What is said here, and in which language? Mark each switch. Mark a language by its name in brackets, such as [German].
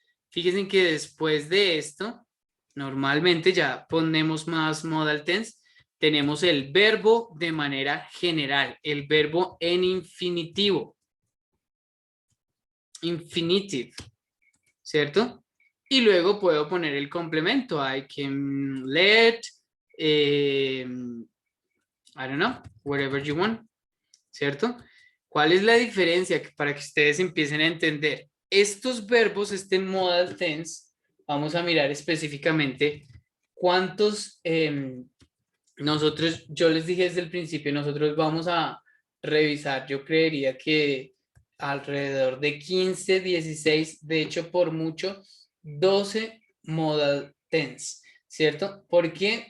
[Spanish] Fíjense que después de esto, normalmente ya ponemos más modal tense. Tenemos el verbo de manera general. El verbo en infinitivo. Infinitive. ¿Cierto? Y luego puedo poner el complemento. [English] I can let, I don't know, whatever you want. [Spanish] ¿Cierto? ¿Cuál es la diferencia? Para que ustedes empiecen a entender. Estos verbos, este modal tense, vamos a mirar específicamente cuántos nosotros, yo les dije desde el principio, nosotros vamos a revisar, yo creería que alrededor de 15, 16, de hecho por mucho 12 modal tense, ¿cierto? ¿Por qué?